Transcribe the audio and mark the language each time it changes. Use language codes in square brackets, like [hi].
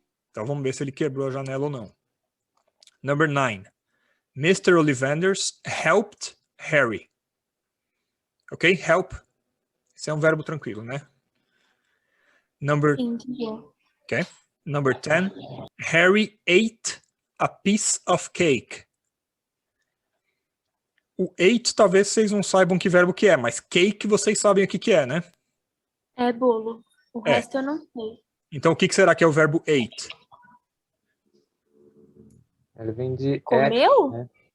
[pt] Então, vamos ver se ele quebrou a janela ou não. [en] Number 9. Mr. Ollivanders helped Harry. Ok? Help. [pt] Esse é um verbo tranquilo, né? [en] Number [pt] Entendi. [en] Okay. Number 10, Harry ate a piece of cake. [pt] O ate talvez vocês não saibam que verbo que é, mas cake vocês sabem o que é, né? É bolo. O É. resto eu não sei. Então o que será que é o verbo ate? Ele vem de Comeu? né?